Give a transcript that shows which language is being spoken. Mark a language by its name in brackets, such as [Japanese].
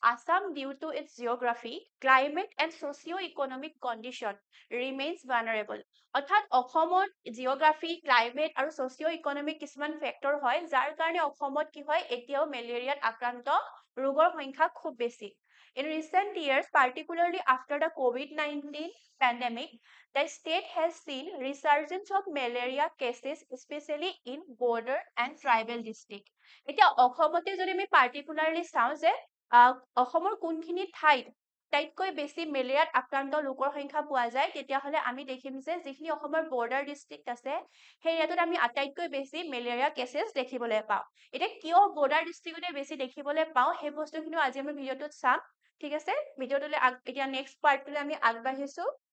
[English] Assam, due to its geography, climate and socio-economic condition, remains vulnerable. [Assamese] অৰ্থাৎ অসমত geography, climate আৰু socio economic কিছুমান factor হয়, যাৰ কাৰণে অসমত কি হয়, এতিয়াও মেলেৰিয়াত আক্ৰান্ত ৰোগৰ সংখ্যা খুব বেছি। [English] In recent years, particularly after the COVID-19 pandemic, the state has seen resurgence of malaria cases, especially in border and tribal district. [Assamese] এতিয়া অসমতে যদি আমি particularly চাওঁ যে অসমৰ কোনখিনি ঠাইত আটাইতকৈ বেছি মেলেৰিয়াত আক্ৰান্ত লোকৰ সংখ্যা পোৱা যায় তেতিয়াহ'লে আমি দেখিম যে যিখিনি অসমৰ বৰ্ডাৰ ডিষ্ট্ৰিক্ট আছে সেই এৰিয়াটোত আমি আটাইতকৈ বেছি মেলেৰিয়া কেছেছ দেখিবলৈ পাওঁ এতিয়া কিয় বৰ্ডাৰ ডিষ্ট্ৰিক্টতে বেছি দেখিবলৈ পাওঁ সেই বস্তুখিনিও আজি আমি ভিডিঅ'টোত চাম ঠিক আছে ভিডিঅ'টোলৈ এতিয়া নেক্সট পাৰ্টটোলৈ আমি আগবাঢ়িছো